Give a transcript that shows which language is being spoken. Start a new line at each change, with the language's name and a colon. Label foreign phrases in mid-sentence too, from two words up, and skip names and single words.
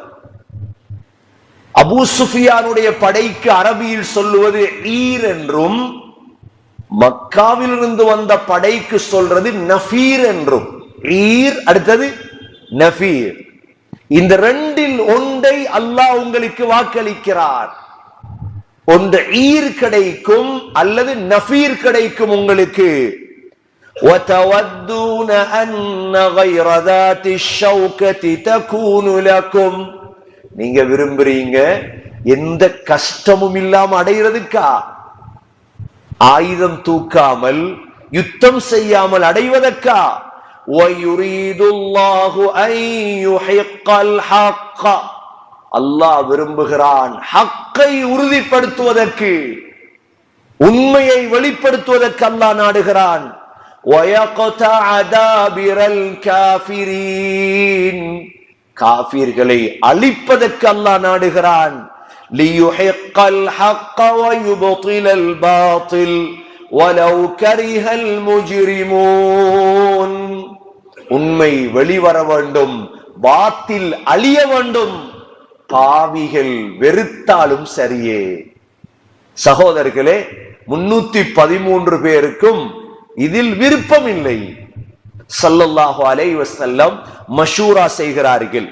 Tamil: அபூ சுஃபியானுடைய படைக்கு அரபியில் சொல்லுவது ஈர் என்றும், மக்காவில் இருந்து வந்த படைக்கு சொல்றது நஃபீர் என்றும். ஈர் அடுத்தது நஃபீர். இந்த 2இல் ஒன்றை அல்லாஹ் உங்களுக்கு வாக்களிக்கிறார். ஒன்று ஈர் கிடைக்கும் அல்லது நஃபீர் கிடைக்கும் உங்களுக்கு.
Arabic: وَتَوَدُّونَ أَنَّ غَيْرَ ذَاتِ الشَّوْكَةِ تَكُونُ لَكُمْ.
Tamil: நீங்க விரும்புறீங்க எந்த கஷ்டமும் இல்லாம அடைகிறதுக்கா? ஆயுதம் தூக்காமல் யுத்தம் செய்யாமல் அடைவதற்கா?
Arabic: وَيُرِيدُ اللَّهُ أَن يُحِقَّ الْحَقَّ
Tamil: அல்லாஹ் விரும்புகிறான் ஹக்கை உறுதிப்படுத்துவதற்கு, உண்மையை வெளிப்படுத்துவதற்கு அல்லாஹ் நாடுகிறான்.
Arabic: وَيَقْطَعَ دَابِرَ الْكَافِرِينَ
Tamil: காஃபிர்களை அழிப்பதற்கு அல்லாஹ் நாடுகிறான்.
Arabic: لِيُحِقَّ الْحَقَّ وَيُبْطِلَ الْبَاطِلَ وَلَوْ كَرِهَ الْمُجْرِمُونَ
Tamil: உண்மை வெளிவர வேண்டும், பாத்தில் அழிய வேண்டும், பாவிகள் வெறுத்தாலும் சரியே. சகோதரர்களே, 313 பேருக்கும் இதில் விருப்பம் இல்லை.
Arabic: صلى الله عليه وسلم
Tamil: மஷூரா செய்கிறார்கள்.